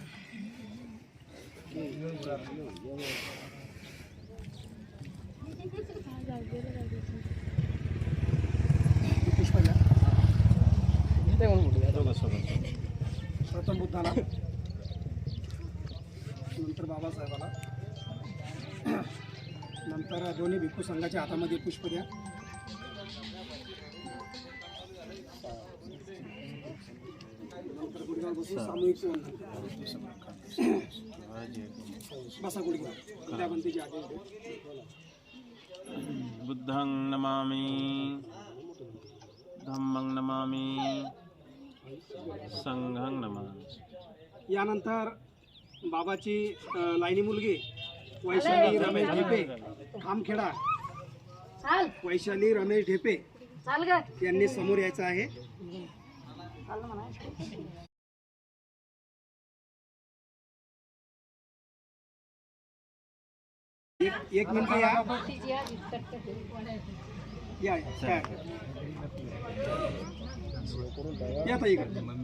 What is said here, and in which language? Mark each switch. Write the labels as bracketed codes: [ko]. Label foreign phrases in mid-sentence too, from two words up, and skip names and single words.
[mr] प्रथम बुद्धाला, नंतर बाबासाहेबाला, नंतर दोन्ही भिक्खू संघाच्या हातामध्ये पुष्प द्या. नंतर गुढीवर बसून सामूहिक वंदन. बसा गुढीवर त्या बंदीची आदेश. [pi] बुद्धं नमामि, धम्मं नमामि, संघं नमामि. [mr] यानंतर बाबाची लाईनी मुलगी वैशाली रमेश ढेपे खामखेडा, वैशाली रमेश ढेपे यांनी समोर यायचं आहे. एक मिनिट या या ताई इकडे.